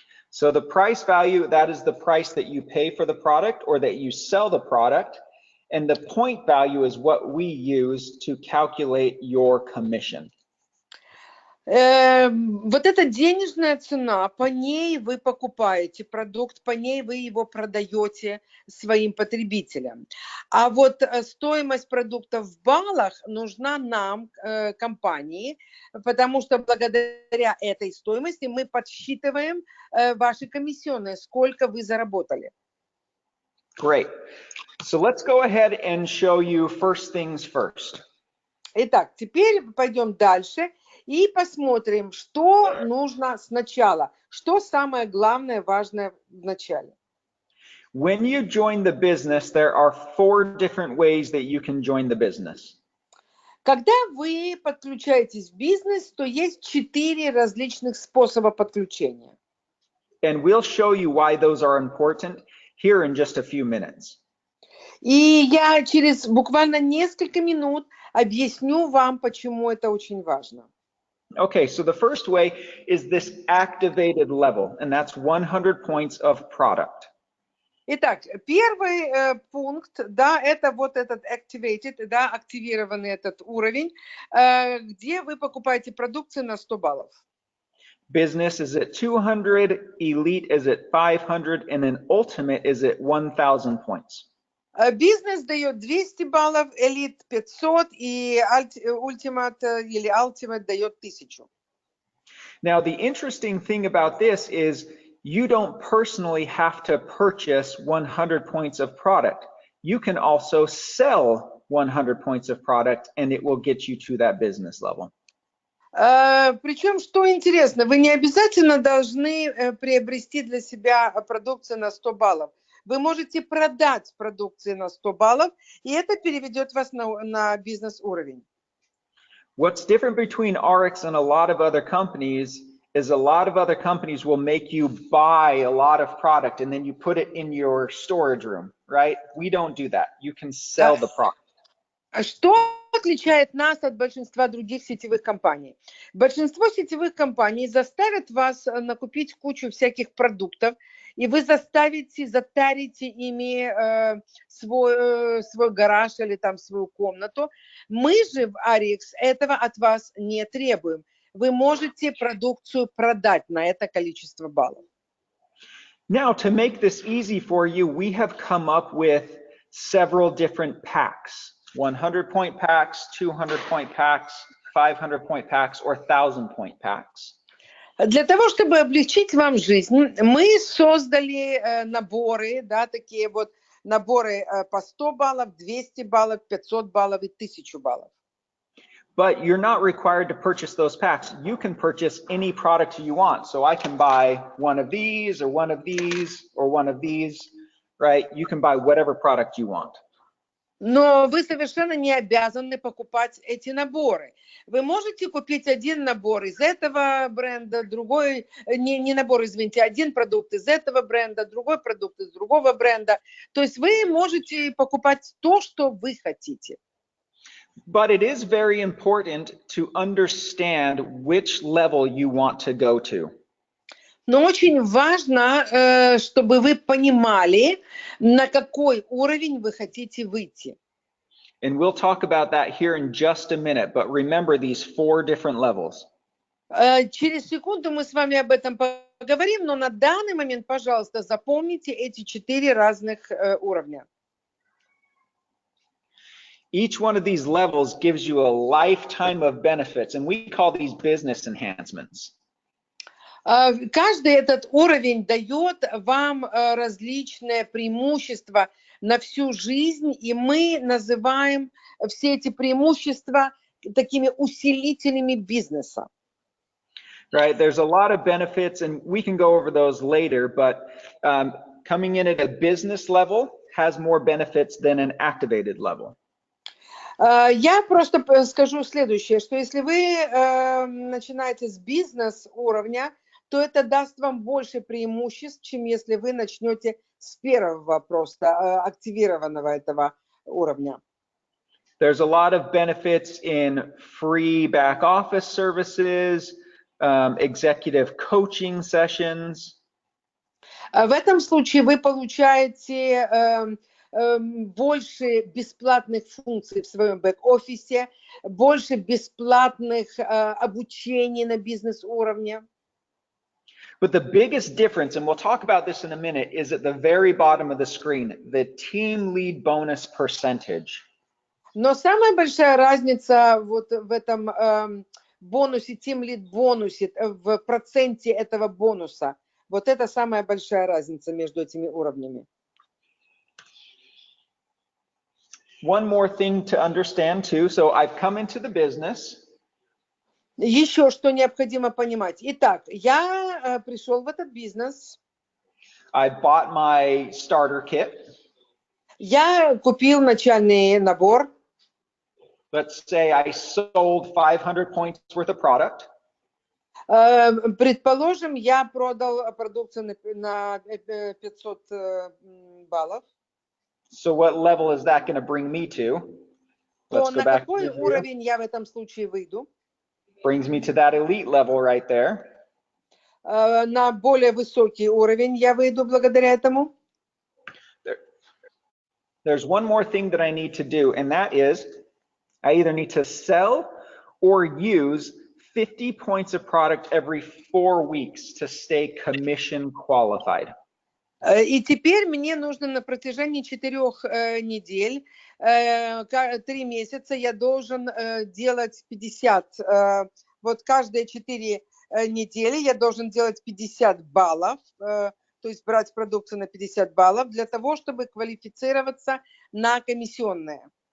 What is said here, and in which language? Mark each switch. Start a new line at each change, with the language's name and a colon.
English: So the price value, that is the price that you pay for the product or that you sell the product. And the point value is what we use to calculate your commission.
Russian: Вот эта денежная цена, по ней вы покупаете продукт, по ней вы его продаете своим потребителям. А вот стоимость продукта в баллах нужна нам, компании, потому что благодаря этой стоимости мы подсчитываем ваши комиссионные, сколько вы заработали.
English: Great. So let's go ahead and show you first things first.
Russian: Итак, теперь пойдем дальше и посмотрим, что нужно сначала, что самое главное, важное в начале.
English: When you join the business, there are 4 different ways that you can join the business.
Russian: Когда вы подключаетесь в бизнес, то есть 4 различных способа подключения.
English: And we'll show you why those are important here in just a few minutes.
Russian: И я через буквально несколько минут объясню вам, почему это очень важно.
English: Okay, so the first way is this activated level, and that's 100 points of product.
Russian: Итак, первый пункт, да, это вот этот activated, да, активированный этот уровень, где вы покупаете продукцию на 100 баллов.
English: Business is at 200, elite is at 500, and then ultimate is at 1,000 points.
Russian: Бизнес дает 200 баллов, элит 500 и ультимат или ultimate дает 1000.
English: Now, the interesting thing about this is you don't personally have to purchase 100 points of product. You can also sell 100 points of product, and it will get you to that business level.
Russian: Причем, что интересно, вы не обязательно должны приобрести для себя продукцию на 100 баллов. Вы можете продать продукцию на 100 баллов, и это переведет вас на бизнес-уровень.
English: What's different between ARIIX and a lot of other companies is a lot of other companies will make you buy a lot of product and then you put it in your storage room, right? We don't do that. You can sell the product.
Russian: Что отличает нас от большинства других сетевых компаний? Большинство сетевых компаний заставят вас накупить кучу всяких продуктов, и вы затарите ими свой гараж или там свою комнату. Мы же в ARIIX этого от вас не требуем. Вы можете продукцию продать на это количество баллов.
English: Now, to make this easy for you, we have come up with several different packs. 100-point packs, 200-point packs, 500-point packs, or 1000-point packs.
Russian: Для того, чтобы облегчить вам жизнь, мы создали наборы, да, такие вот наборы по 100 баллов, 200 баллов, 500 баллов и 1000 баллов.
English: But you're not required to purchase those packs. You can purchase any product you want. So I can buy one of these or one of these or one of these, right? You can buy whatever product you want.
Russian: Но вы совершенно не обязаны покупать эти наборы. Вы можете купить один набор из этого бренда, другой, не набор, извините, один продукт из этого бренда, другой продукт из другого бренда. То есть вы можете покупать то, что вы хотите.
English: But it is very important to understand which level you want to go to.
Russian: Но очень важно, чтобы вы понимали, на какой уровень вы хотите выйти.
English: And we'll talk about that here in just a minute, but remember these 4 different levels.
Russian: Через секунду мы с вами об этом поговорим, но на данный момент, пожалуйста, запомните эти 4 разных уровня.
English: Each one of these levels gives you a lifetime of benefits, and we call these business enhancements.
Russian: Каждый этот уровень дает вам различные преимущества на всю жизнь, и мы называем все эти преимущества такими усилителями бизнеса.
English: Right, there's a lot of benefits, and we can go over those later, but coming in at a business level has more benefits than an activated level.
Russian: Я просто скажу следующее, что если вы начинаете с бизнес-уровня, то это даст вам больше преимуществ, чем если вы начнете с первого просто активированного этого уровня.
English: There's a lot of benefits in free back office services, executive coaching sessions.
Russian: В этом случае вы получаете больше бесплатных функций в своем бэк-офисе, больше бесплатных обучений на бизнес-уровне.
English: But the biggest difference, and we'll talk about this in a minute, is at the very bottom of the screen, the team lead bonus percentage.
Russian: Но самая большая разница вот в этом бонусе, team lead бонусе, в проценте этого бонуса, вот это самая большая разница между этими уровнями.
English: One more thing to understand too. So I've come into the business.
Russian: Еще что необходимо понимать. Итак, я пришел в этот бизнес.
English: I bought my starter kit.
Russian: Я купил начальный набор.
English: Let's say I sold 500 points worth of product.
Russian: Предположим, я продал продукцию на 500 баллов.
English: So what level is that going to bring me to?
Russian: То на какой уровень я в этом случае выйду?
English: Brings me to that elite level right there.
Russian: На более высокий уровень я выйду благодаря этому.
English: There's one more thing that I need to do, and that is I either need to sell or use 50 points of product every 4 weeks to stay commission qualified.
Russian: И теперь мне нужно на протяжении 4 недель, 3 месяца я должен делать 50. Вот каждые 4 недели я должен делать 50 баллов, то есть брать продукцию на 50 баллов для того, чтобы квалифицироваться на комиссионные.